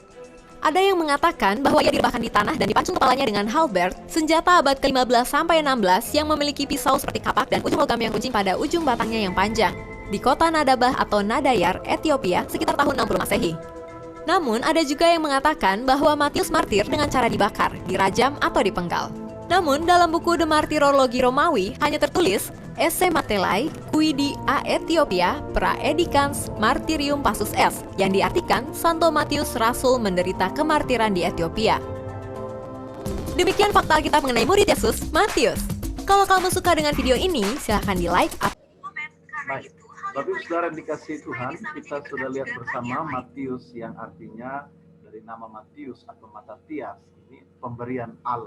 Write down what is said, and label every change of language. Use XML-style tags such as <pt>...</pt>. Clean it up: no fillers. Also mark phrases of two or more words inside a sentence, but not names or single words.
<id>Ada yang mengatakan bahwa ia direbahkan di tanah dan dipancung kepalanya dengan halberd, senjata abad ke-15-16 yang memiliki pisau seperti kapak dan ujung logam yang kuncing pada ujung batangnya yang panjang, di kota Nadabah atau Nadayar, Ethiopia sekitar tahun 60 Masehi. Namun, ada juga yang mengatakan bahwa Matius martir dengan cara dibakar, dirajam, atau dipenggal. Namun, dalam buku The Martyrologi Romawi hanya tertulis</id> <la>Esse Matelai, Quidi a Ethiopia, Praedicans Martyrium Passus Est,</la> <id>yang diartikan Santo Matius Rasul menderita kemartiran di Ethiopia. Demikian fakta Alkitab mengenai murid Yesus, Matius. Kalau kamu suka dengan video ini, silahkan di-like atau komen. Baik. Bapak Saudara dikasih Tuhan, kita sudah lihat bersama Matius yang artinya dari nama Matius atau Matatias, ini pemberian Allah.</id>